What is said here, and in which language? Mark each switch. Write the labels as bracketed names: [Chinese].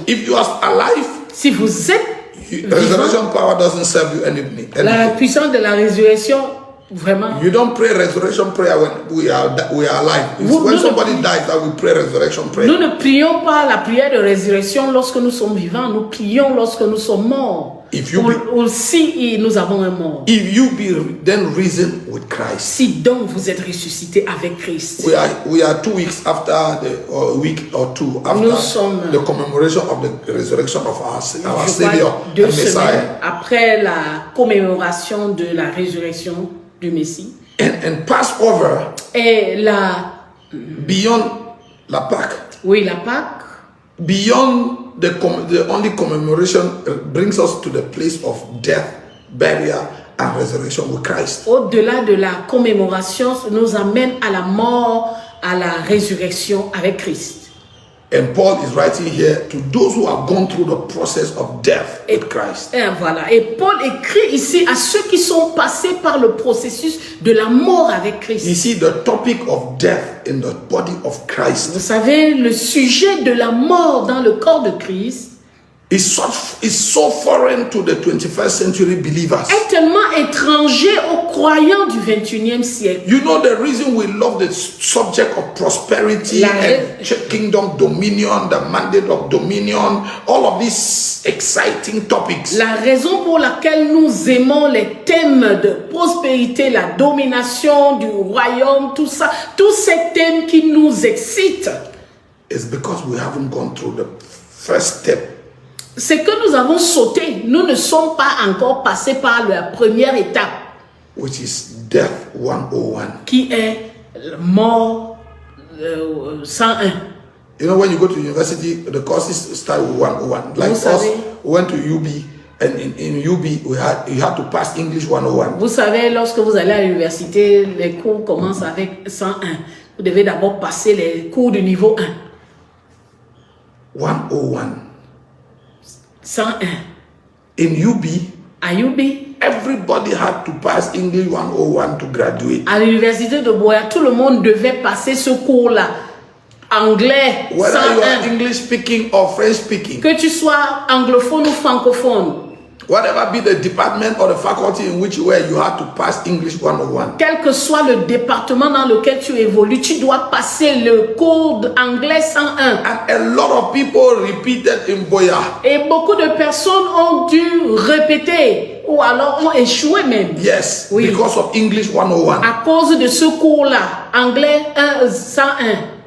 [English] If you are alive, [French] si vous êtes [English] resurrection power doesn't serve you anything. [French] La puissance de la résurrection, vraiment. [English] You don't pray resurrection prayer when we are alive. When somebody dies, that we pray resurrection prayer. [French] Nous ne prions pas la prière de résurrection lorsque nous sommes vivants. Nous prions lorsque nous sommes morts. Ou si nous avons un mort. [English] If you be then risen with Christ. [French] Si donc vous êtes ressuscité avec Christ. [English] We are 2 weeks after a week or two after the commemoration of the resurrection of our Savior and Messiah. [French] Après la commémoration de la résurrection du Messie. [English] And Passover. [French] Et [English] beyond [French] la Pâque. Oui, la Pâque. [English] Beyond the only commemoration brings us to the place of death, burial, and resurrection with Christ. [French] Au-delà de la commémoration, nous amène à la mort, à la résurrection avec Christ. [English] And Paul is writing here to those who have gone through the process of death with Christ. [French] Et voilà. Et Paul écrit ici à ceux qui sont passés par le processus de la mort avec Christ. [English] You see the topic of death in the body of Christ. [French] Vous savez, le sujet de la mort dans le corps de Christ [English] is so foreign to the 21st century believers. [French] Est tellement étranger aux croyants du 21e siècle. [English] You know the reason we love the subject of prosperity and kingdom dominion, the mandate of dominion, all of these exciting topics. [French] La raison pour laquelle nous aimons les thèmes de prospérité, la domination du royaume, tout ça, tous ces thèmes qui nous excitent. [English] It's because we haven't gone through the first step. [French] C'est que nous avons sauté. Nous ne sommes pas encore passés par la première étape. [English] Which is death 101. [French] Qui est mort 101. [English] You know, when you go to university, the courses start with 101. Like us, we went to UB, and in UB, you had to pass English 101. [French] Vous savez, lorsque vous allez à l'université, les cours commencent avec 101. Vous devez d'abord passer les cours du niveau 1. 101. 101. [English] In UB, [French] à UB, [English] everybody had to pass English 101 to graduate. [French] À l'université de Boya, tout le monde devait passer ce cours-là. Anglais, [English] whether 101. you are English speaking or French speaking. [French] Que tu sois anglophone ou francophone. [English] Whatever be the department or the faculty in which you were, you had to pass English 101. [French] Quel que soit le département dans lequel tu évolues, tu dois passer le cours d'anglais 101. [English] And a lot of people repeated in Boya. [French] Et beaucoup de personnes ont dû répéter ou alors ont échoué même. [English] Yes, [French] oui. [English] Because of English 101. [French] À cause de ce cours-là, anglais 101.